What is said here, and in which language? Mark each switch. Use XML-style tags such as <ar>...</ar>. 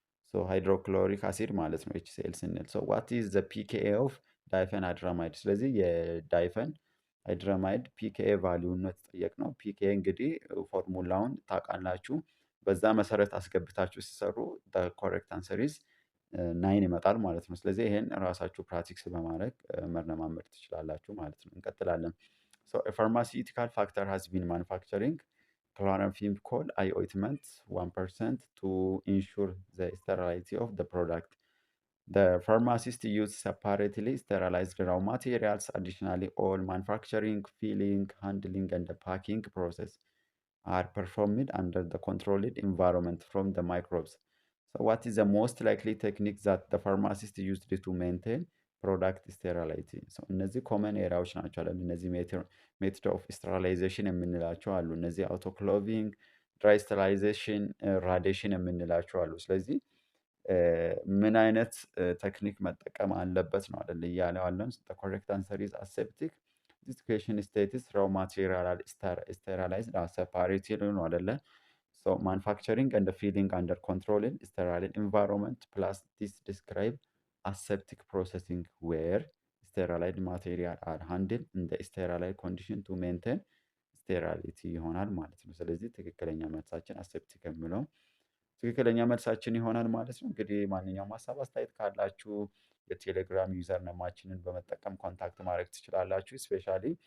<en>So hydrochloric acid</en> <am>ማለት ነው</am> <en>HCl ስንል። So what is the pKa of diphenhydramide?</en> <am>ስለዚህ የዳይፈን ሃይድራማይድ ፒኬኤ ቫሊዩን ነው የተጠየቅነው። ፒኬኤ እንግዲህ ፎርሙላውን ታውቃላችሁ። በዛ መሰረት አስገብታችሁ ሲሰሩ ኮሬክት አንሰር ኢዝ 9 ይመጣል ማለት ነው። ስለዚህ ይሄን ራሳችሁ ፕራክቲስ በማድረግ መለማመድ ትችላላችሁ ማለት ነው። እንቀጥላለን።</am> <en>So a pharmaceutical factor has been manufacturing chloramphenicol eye ointment 1% to ensure the sterility of the product. The pharmacist used separately sterilized raw materials. Additionally, all manufacturing, filling, handling, and the packing process are performed under the controlled environment from the microbes. So what is the most likely technique that the pharmacist used to maintain product sterility?</en> <am>So እነዚህ ኮመን ኤሪያዎች ናቸው አለ። እነዚህ ሜትድ ኦፍ ስቴሪላይዜሽን የምንላቸው አሉ። እነዚህ አውቶክሎቪንግ፣ ድራይ ስቴሪላይዜሽን፣ ራዲሽን የምንላቸው አሉ። ስለዚህ ምን አይነት ቴክኒክ መጠቀም አለበት ነው አይደል እያለው ያለን።</am> <en>the correct answer is aseptic. this question states raw material are sterilized as separated</en> <am>ነው አይደለ?</am> <en>so manufacturing and filling under controlled sterile environment plus this describe aseptic processing where sterilized material are handled in the sterile condition to maintain sterility ይሆናል ማለት ነው። ስለዚህ ትክክለኛ መልሳችን አሴፕቲክ የሚለው ትክክለኛ መልሳችን ይሆናል ማለት ነው። እንግዲህ ማንኛውም ሀሳብ አስተያየት ካላችሁ የቴሌግራም ዩዘር ነማችንን በመጠቀም ኮንታክት ማድረግ ትችላላችሁ። ስፔሻሊ</en>